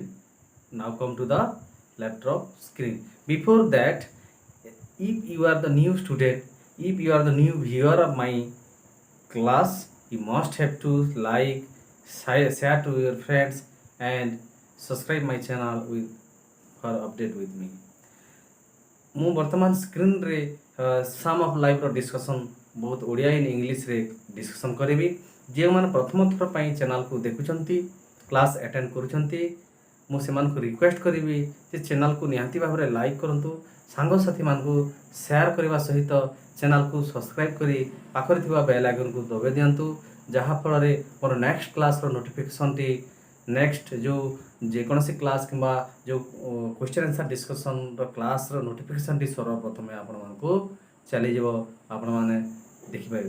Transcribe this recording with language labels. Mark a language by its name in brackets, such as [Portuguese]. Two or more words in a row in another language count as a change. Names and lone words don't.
[English] Now come to the laptop screen. Before that, if you are the new student, if you are the new viewer of my class, you must have to like, share to your friends and subscribe my channel with for update with me. [Odia] ମୁଁ ବର୍ତ୍ତମାନ ସ୍କ୍ରିନ୍ରେ ସାମ୍ ଅଫ୍ ଲାଇଫ୍ର ଡିସ୍କସନ୍ ବହୁତ ଓଡ଼ିଆ ଇନ୍ ଇଂଲିଶରେ ଡିସ୍କସନ୍ କରିବି। ଯେଉଁମାନେ ପ୍ରଥମ ଥର ପାଇଁ ଚ୍ୟାନେଲ୍କୁ ଦେଖୁଛନ୍ତି, କ୍ଲାସ୍ ଆଟେଣ୍ଡ କରୁଛନ୍ତି, ମୁଁ ସେମାନଙ୍କୁ ରିକ୍ୱେଷ୍ଟ କରିବି ଯେ ଚ୍ୟାନେଲ୍କୁ ନିହାତି ଭାବରେ ଲାଇକ୍ କରନ୍ତୁ, ସାଙ୍ଗସାଥିମାନଙ୍କୁ ସେୟାର କରିବା ସହିତ ଚ୍ୟାନେଲ୍କୁ ସବସ୍କ୍ରାଇବ୍ କରି ପାଖରେ ଥିବା ବେଲ୍ ଆଇକନ୍କୁ ଦବାଇ ଦିଅନ୍ତୁ, ଯାହାଫଳରେ ମୋର ନେକ୍ସଟ କ୍ଲାସ୍ର ନୋଟିଫିକେସନ୍ଟି ନେକ୍ସଟ ଯେଉଁ ଯେକୌଣସି କ୍ଲାସ୍ କିମ୍ବା ଯେଉଁ [English] question answer [Odia] ଡିସ୍କସନ୍ର କ୍ଲାସ୍ର ନୋଟିଫିକେସନ୍ଟି ସର୍ବପ୍ରଥମେ ଆପଣମାନଙ୍କୁ ଚାଲିଯିବ, ଆପଣମାନେ ଦେଖିପାରିବେ।